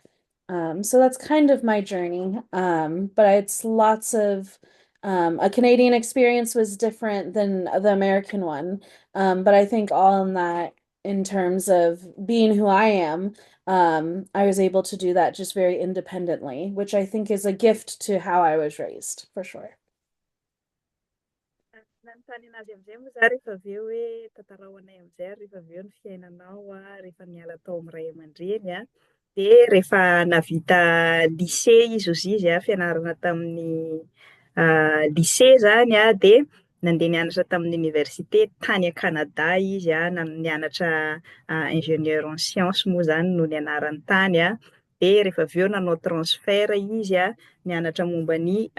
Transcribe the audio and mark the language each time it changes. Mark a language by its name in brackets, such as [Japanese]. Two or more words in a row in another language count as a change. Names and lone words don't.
[English] So that's kind of my journey. But it's lots of a Canadian experience was different than the American one. But I think all in that, in terms of being who I am, I was able to do that just very independently, which I think is a gift to how I was raised, for sure. [Malagasy] Nanontany anazy amizay moa za rehefa avy eo hoe tantaraonay amizay rehefa avy eo ny fiainanao rehefa niala tao amin'ny ray aman-dreny de rehefa navita lycée izy ozy izy fianarana tamin'ny lycée zany de nandeha nianatra tamin'ny université tany a Canada izy nianatra [French] ingénieur en sciences [Malagasy] moa zany no nianarany tany de rehefa avy eo nanao transfert izy nianatra momba ny